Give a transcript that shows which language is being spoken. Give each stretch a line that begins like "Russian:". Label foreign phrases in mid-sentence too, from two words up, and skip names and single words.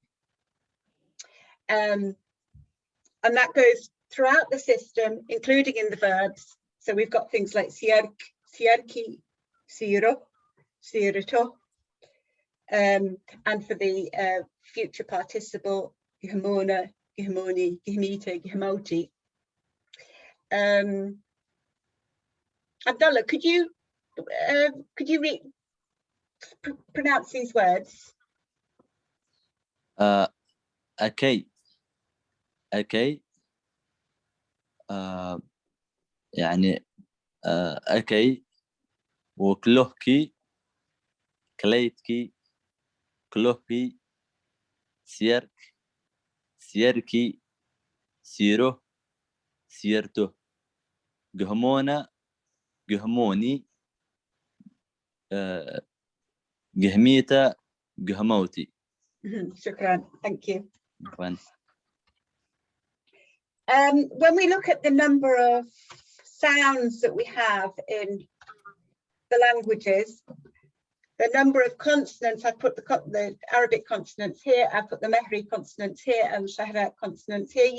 English: And that goes throughout the system, including in the verbs. So we've got things like
Mehri: sierk, sierki, siro, sirito.
English: And for the future participle,
Mehri: gihmona, gihmoni, gihmita, gihmoti.
English: Abdullah, could you pronounce these words?
Mehri: أكي. أكي يعني أكي وكلوكي كليتكي كلوكي سيرك سيركي سيرو سيرتو جهمونا جهموني جهميتا جهموتي.
English: Shukran, thank you. When we look at the number of sounds that we have in the languages, the number of consonants, I've put the Arabic consonants here, I've put the Mahri consonants here and Shahrat consonants here.